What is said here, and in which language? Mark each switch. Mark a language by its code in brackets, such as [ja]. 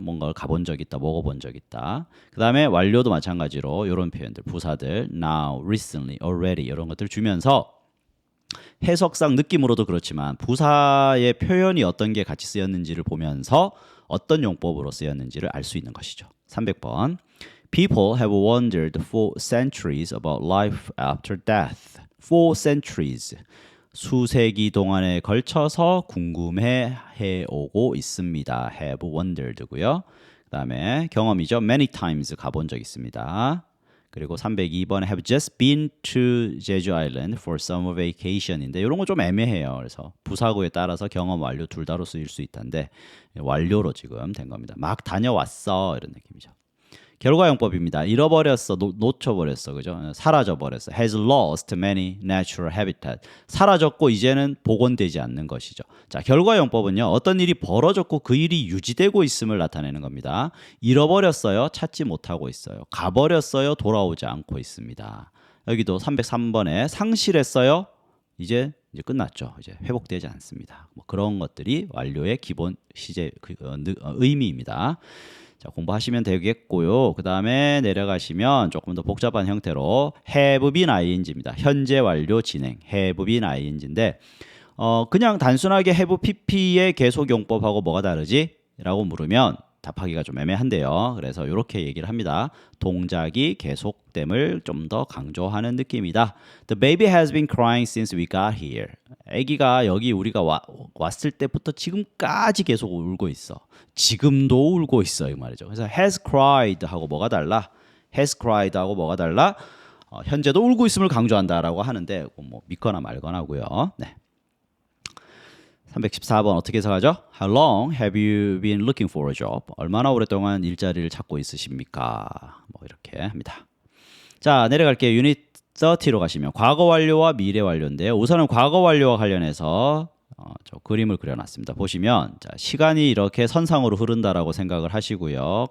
[ko] 뭔가를 가본 적 있다, 먹어본 적 있다. 그다음에 완료도 마찬가지로 이런 표현들, 부사들 now, recently, already 이런 것들 주면서 해석상 느낌으로도 그렇지만 부사의 표현이 어떤 게 같이 쓰였는지를 보면서 어떤 용법으로 쓰였는지를 알 수 있는 것이죠. 300번. [en] People have wondered for centuries about life after death. For centuries. [ko] 수세기 동안에 걸쳐서 궁금해해 오고 있습니다. [en] have wondered고요. [ko] 그다음에 경험이죠. [en] many times [ko] 가본 적 있습니다. 그리고 302번 [en] have just been to [ko] 제주 아일랜드 [en] for summer vacation [ko] 인데 이런 거 좀 애매해요. 그래서 부사구에 따라서 경험, 완료 둘 다로 쓰일 수 있다는데 완료로 지금 된 겁니다. 막 다녀왔어 이런 느낌이죠. 결과용법입니다. 잃어버렸어, 놓쳐버렸어, 그죠? 사라져버렸어. [en] has lost many natural habitat. [ko] 사라졌고 이제는 복원되지 않는 것이죠. 자, 결과용법은요. 어떤 일이 벌어졌고 그 일이 유지되고 있음을 나타내는 겁니다. 잃어버렸어요. 찾지 못하고 있어요. 가버렸어요. 돌아오지 않고 있습니다. 여기도 303번에 상실했어요. 이제 끝났죠. 이제 회복되지 않습니다. 뭐 그런 것들이 완료의 기본 시제 의미입니다. 자, 공부하시면 되겠고요. 그 다음에 내려가시면 조금 더 복잡한 형태로 have been ing입니다. 현재 완료 진행 have been ing인데 그냥 단순하게 have pp의 계속용법하고 뭐가 다르지? 라고 물으면 답하기가 좀 애매한데요. 그래서 이렇게 얘기를 합니다. 동작이 계속됨을 좀 더 강조하는 느낌이다. [en] The baby has been crying since we got here. [ko] 아기가 여기 우리가 왔을 때부터 지금까지 계속 울고 있어. 지금도 울고 있어 이 말이죠. 그래서 has cried 하고 뭐가 달라? has cried 하고 뭐가 달라? 현재도 울고 있음을 강조한다라고 하는데 뭐 믿거나 말거나고요. 네. 314번 어떻게 해석하죠? [en] How long have you been looking for a job? [ko] 얼마나 오랫동안 일자리를 찾고 있으십니까? 뭐 이렇게 합니다. 자, 내려갈게요. 유닛 30로 가시면 과거 완료와 미래 완료인데요. 우선은 과거 완료와 관련해서 저 그림을 그려놨습니다. 보시면 자, 시간이 이렇게 선상으로 흐른다라고 생각을 하시고요.